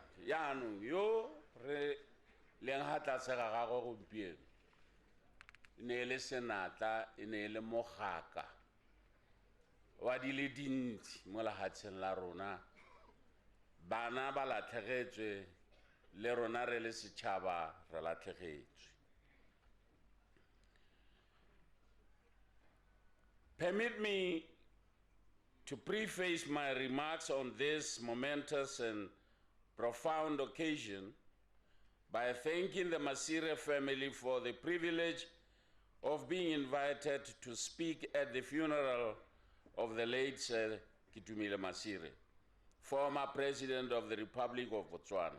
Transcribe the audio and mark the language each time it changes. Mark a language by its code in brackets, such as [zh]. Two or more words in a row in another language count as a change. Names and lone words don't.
[tn] Yaanong yo re leng ga tlase ga gagwe gompieno e ne e le senatla, e ne e le mogaka wa di le dintsi mo lehatsheng la rona bana ba latlhegetswe le rona re le setšhaba re latlhegetswe. [en] Permit me to preface my remarks on this momentous and profound occasion by thanking the Masire family for the privilege of being invited to speak at the funeral of the late Sir KETUMILE Masire, former President of the Republic of Botswana.